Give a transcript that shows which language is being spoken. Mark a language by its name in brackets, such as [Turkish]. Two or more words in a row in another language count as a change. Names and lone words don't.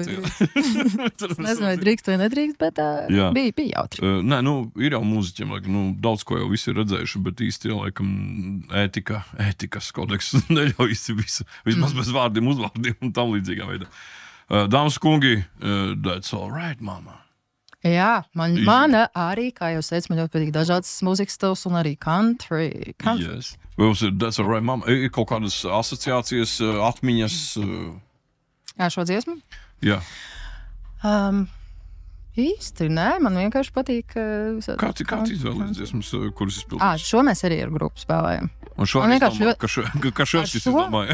[Latvian] Es nezinu, vai drīkst vai nedrīkst, bet bija jautri. Nē, ir jau mūziķiem, daudz ko jau visi ir redzējuši, bet īsti, laikam, ētikas kodeks neļauj visu, vismaz bez vārdiem, uzvārdiem un tam līdzīgā veidā. Dāmas kungi, [English] that's all right, mama. [Latvian] Jā, man arī, kā jau teicu, man ļoti patīk dažādas mūzikas stils un arī country. [English] Yes. That's all right, mama. [Latvian] Ir kaut kādas asociācijas, atmiņas? Jā, šo dziesmu? Jā. Īsti, nē, man vienkārši patīk. Kāds izvēlēs dziesmas, kuras izpildīs? Šo mēs arī ar grupu spēlējam. Un šo es izdomāju.